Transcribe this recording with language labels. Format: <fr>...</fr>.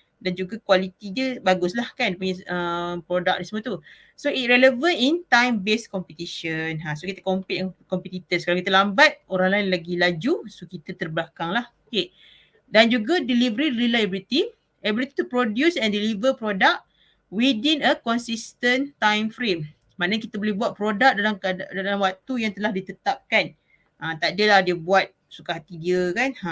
<ms>dan juga kualiti dia bagus lah kan punya produk ni semua tu.</ms> <en>So it relevant in time based competition. So</en> <ms>kita compete dengan competitors. Kalau kita lambat, orang lain lagi laju, so kita terbelakang lah. Okay.</ms> <en>Dan juga delivery reliability, ability to produce and deliver product within a consistent time frame.</en> <ms>Maknanya kita boleh buat produk dalam waktu yang telah ditetapkan. Tak adalah dia buat suka hati dia kan.</ms>